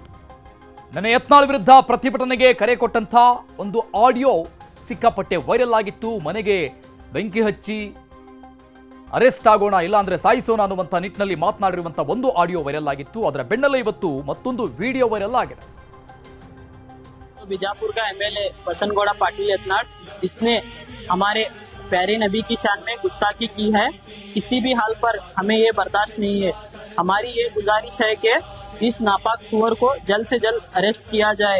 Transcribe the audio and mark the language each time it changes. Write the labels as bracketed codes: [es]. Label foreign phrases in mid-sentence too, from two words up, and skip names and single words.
[kn] ನನ್ನ ಯತ್ನಾಳ್ ವಿರುದ್ಧ ಪ್ರತಿಭಟನೆಗೆ ಕರೆ ಕೊಟ್ಟಂಥ ಒಂದು ಆಡಿಯೋ ಸಿಕ್ಕಾಪಟ್ಟೆ ವೈರಲ್ ಆಗಿತ್ತು. ಮನೆಗೆ ಬೆಂಕಿ ಹಚ್ಚಿ ಅರೆಸ್ಟ್ ಆಗೋಣ, ಇಲ್ಲಾಂದ್ರೆ ಸಾಯಿಸೋಣ ಅನ್ನುವಂಥ ನಿಟ್ಟಿನಲ್ಲಿ ಮಾತನಾಡಿರುವಂಥ ಒಂದು ಆಡಿಯೋ ವೈರಲ್ ಆಗಿತ್ತು. ಅದರ ಬೆನ್ನಲ್ಲೇ ಇವತ್ತು ಮತ್ತೊಂದು ವಿಡಿಯೋ ವೈರಲ್ ಆಗಿದೆ. [hi] बीजापुर का एमएलए बसनगौड़ा पाटिल यत्नाड़, इसने हमारे प्यारे नबी की शान में गुस्ताखी की है. किसी भी हाल पर हमें ये बर्दाश्त नहीं है. हमारी ये गुजारिश है कि इस नापाक सुअर को जल्द से जल्द अरेस्ट किया जाए.